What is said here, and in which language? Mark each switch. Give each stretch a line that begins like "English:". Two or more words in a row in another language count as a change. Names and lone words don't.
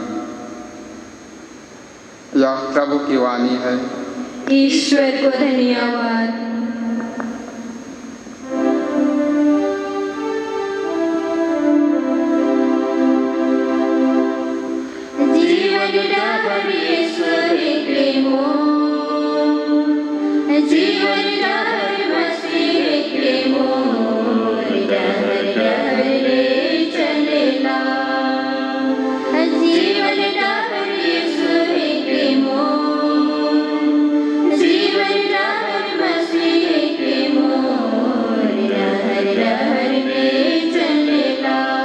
Hindi: यह प्रभु की वाणी है। ईश्वर को धन्यवाद।
Sadri: जीवन डहर ईश्वर प्रेमो, जीवन डहर मसीह प्रेमो, डहर डहर रे चलेला। जीवन डहर ईश्वर प्रेमो, जीवन डहर मसीह प्रेमो, डहर डहर रे चलेला।